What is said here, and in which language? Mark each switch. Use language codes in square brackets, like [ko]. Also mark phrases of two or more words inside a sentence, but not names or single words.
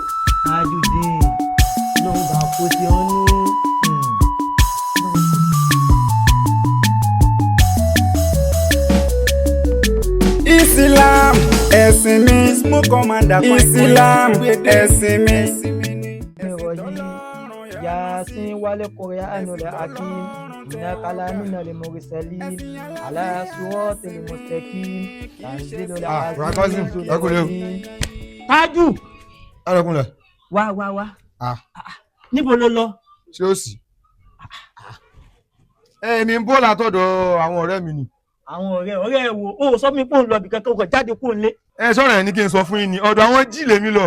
[yo] Tajudeen Ọlọ́run bá kó sí ọ́nú. Islam ẹ̀sìn mi Islam ẹ̀sìn mi. [ar] يس والقرآن الحكيم إنك لمن المرسلين على صراط مستقيم تنزيل العزيز الحكيم. [yo] Tájù. Arákùnrin. Wá. Níbo ló lọ? Ṣé ó sì? Èmi ń bọ́ látọ̀dọ̀ àwọn ọ̀rẹ́ mi ni. Àwọn ọ̀rẹ́ wo ó sọ mi pé òun lọ bì kankan kò jáde kó ń lé. Sọ̀rọ̀ ẹ̀ ní kí n sọ fún yín ni ọ̀dọ̀ àwọn jí lèmi lọ.